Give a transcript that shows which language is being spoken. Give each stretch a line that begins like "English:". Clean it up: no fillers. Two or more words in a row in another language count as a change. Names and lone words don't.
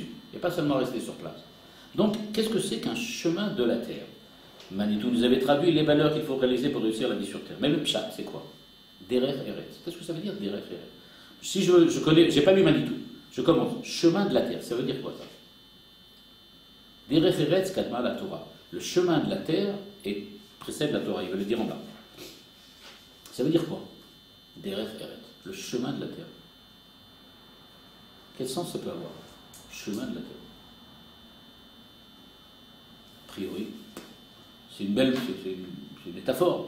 French: Et pas seulement rester sur place. Donc, qu'est-ce que c'est qu'un chemin de la terre? Manitou nous avait traduit les valeurs qu'il faut réaliser pour réussir la vie sur terre. Mais le pshat, c'est quoi?
Hebrew: דרך ארץ.
French: Qu'est-ce que ça veut dire,
Hebrew: דרך ארץ?
French: Si je connais, j'ai pas lu Manitou. Je commence. Chemin de la terre. Ça veut dire quoi, ça?
Hebrew: דרך ארץ קדמה לתורה.
French: Le chemin de la terre précède la Torah. Il veut le dire en bas. Ça veut dire quoi?
Hebrew: דרך ארץ.
French: Le chemin de la terre. Quel sens ça peut avoir? Chemin de la terre. A priori, c'est une belle, c'est une métaphore.